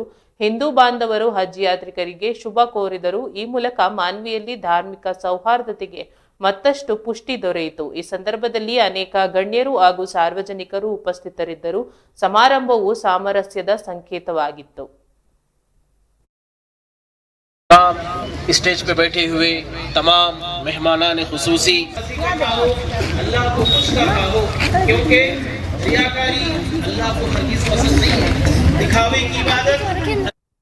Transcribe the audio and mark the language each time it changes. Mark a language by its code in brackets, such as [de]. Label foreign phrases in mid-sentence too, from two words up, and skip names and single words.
[kn] ಹಿಂದೂ ಬಾಂಧವರು ಹಜ್ ಯಾತ್ರಿಕರಿಗೆ ಶುಭ ಕೋರಿದರು. ಈ ಮೂಲಕ ಮಾನ್ವಿಯಲ್ಲಿ ಧಾರ್ಮಿಕ ಸೌಹಾರ್ದತೆಗೆ ಮತ್ತಷ್ಟು ಪುಷ್ಟಿ ದೊರೆಯಿತು. ಈ ಸಂದರ್ಭದಲ್ಲಿ ಅನೇಕ ಗಣ್ಯರು ಹಾಗೂ ಸಾರ್ವಜನಿಕರು ಉಪಸ್ಥಿತರಿದ್ದರು. ಸಮಾರಂಭವು ಸಾಮರಸ್ಯದ ಸಂಕೇತವಾಗಿತ್ತು. [ur] اسٹیج پہ بیٹھے ہوئے تمام مہمانان خصوصی، اللہ کو خوش کرنا ہو، کیونکہ ریاکاری اللہ کو ہرگز پسند نہیں ہے. دکھاوے کی عبادت